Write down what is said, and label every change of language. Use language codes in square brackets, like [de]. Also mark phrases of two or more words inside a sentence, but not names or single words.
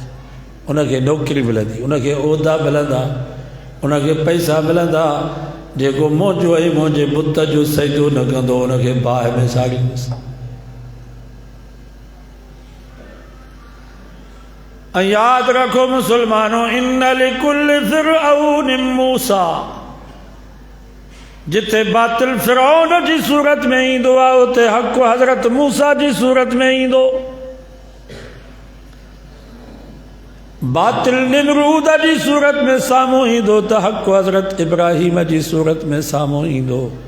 [sd] उनखे नौकरी मिलंदी, उनखे उहिदा मिलंदा, उनखे पैसा मिलंदा। जेको मुंहिंजो ऐं मुंहिंजे बुत जो सजदो न कंदो, उनखे बाहि में साड़ींदुसि। ऐं यादि रखो मुसलमानों, [ar] إن لكل فرعون موسى, [sd] जिथे बातिल फ़िरऔन जी सूरत में ईंदो आहे, उते हक़ हज़रत मूसा जी सूरत में ईंदो। बातिल निमरूद जी सूरत में साम्हूं ईंदो त हक़ हज़रत इब्राहिम जी सूरत में साम्हूं ईंदो।